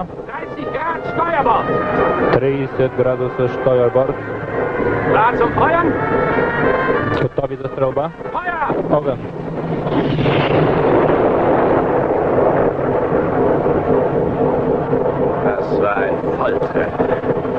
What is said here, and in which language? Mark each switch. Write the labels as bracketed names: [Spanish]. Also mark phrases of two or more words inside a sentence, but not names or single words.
[German] 30 Grad Steuerbord. [Bulgarian] 30 градуса Штойерборд. [German] Klar zum Feuern. [Bulgarian] Готови за стрелба. [German] Feuer! [Bulgarian] Огън. [German] Das war ein Volltreffer.